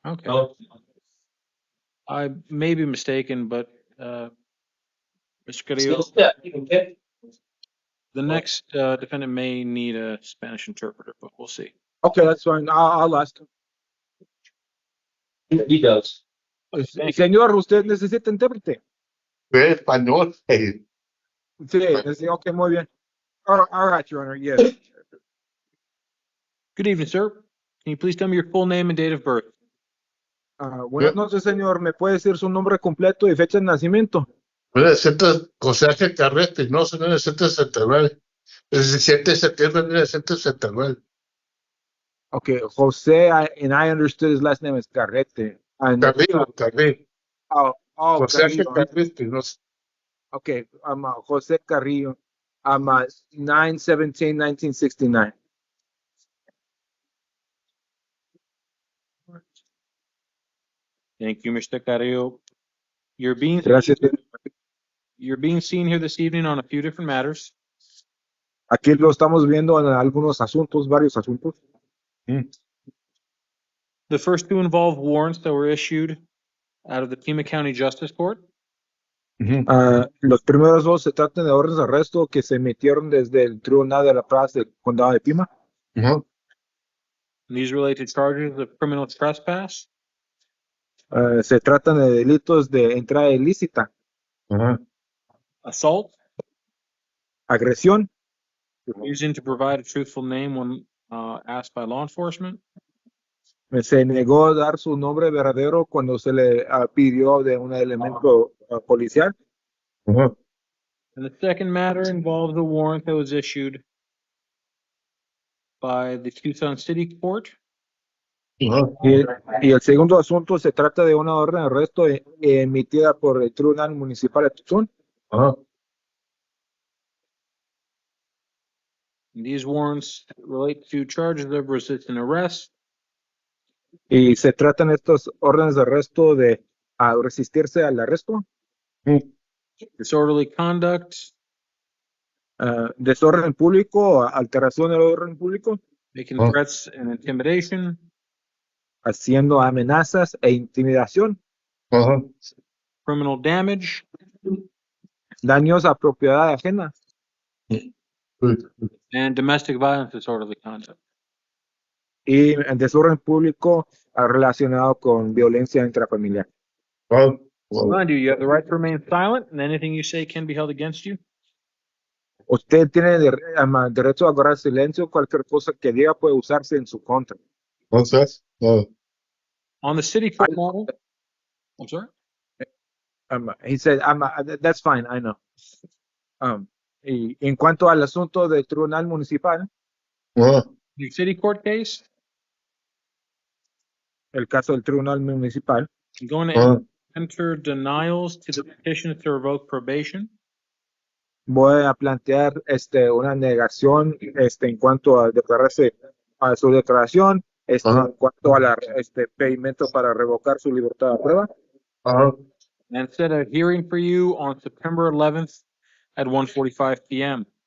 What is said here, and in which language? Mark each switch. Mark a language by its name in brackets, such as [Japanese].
[English] Oh, I may be mistaken, but Mr. Carrillo, still step. Okay. the next defendant may need a Spanish interpreter, but we'll see. Okay, that's fine. I'll ask him. He does. [Spanish] Señor, ¿usted necesita intérprete? Español. Sí, ok, muy bien. [English] All right, Your Honor, yes. Good evening, sir. Can you please tell me your full name and date of birth? [Spanish] Buenas noches, señor. ¿Me puede decir su nombre completo y fecha de nacimiento? 1900, José Ángel Carrete, no, 1969. 17 de septiembre de 1969. [English] Okay, Jose, and I understood his last name is Carrete. And, Carrillo. oh, [Spanish] José Ángel Carrillo. Carrete, no sé. [English] Okay, Jose Carrillo. 9/17/1969. Thank you, Mr. Carrillo. You're being [Spanish] Gracias. [English] seen here this evening on a few different matters. [Spanish] Aquí lo estamos viendo en algunos asuntos, varios asuntos. [English] The first two involve warrants that were issued out of the Pima County Justice Court. [Spanish] Los primeros dos se tratan de órdenes de arresto que se emitieron desde el Tribunal de la Paz del Condado de Pima. [English] These relate to charges of criminal trespass, [Spanish] Se tratan de delitos de entrada ilícita, [English] assault, [Spanish] agresión, [English] refusing to provide a truthful name when asked by law enforcement, [Spanish] se negó a dar su nombre verdadero cuando se le pidió de un elemento policial. [English] and the second matter involves a warrant that was issued by the Tucson City Court. [Spanish] Y el segundo asunto se trata de una orden de arresto emitida por el Tribunal Municipal de Tucson. [English] And these warrants relate to charges of resisting arrest, [Spanish] Y se tratan estas órdenes de arresto de resistirse al arresto, [English] disorderly conduct, [Spanish] desorden público, alteración del orden público, [English] making threats and intimidation, [Spanish] haciendo amenazas e intimidación, [English] criminal damage, [Spanish] daños a propiedad ajena [English] and domestic violence disorderly conduct. [Spanish] y el desorden público relacionado con violencia intrafamiliar. [English] Remind you, you have the right to remain silent, and anything you say can be held against you. [Spanish] Usted tiene derecho a guardar silencio. Cualquier cosa que diga puede usarse en su contra. Entonces, [English] On the city court model, I'm sorry? He said, that's fine, I know. [Spanish] Y en cuanto al asunto del tribunal municipal, [English] Your city court case? [Spanish] El caso del Tribunal Municipal. [English] I'm going to enter denials to the petition to revoke probation. [Spanish] Voy a plantear una negación en cuanto a declararse a su declaración, en cuanto a la pedimento para revocar su libertad de prueba. [English] And set a hearing for you on September 11th at 1:45 p.m.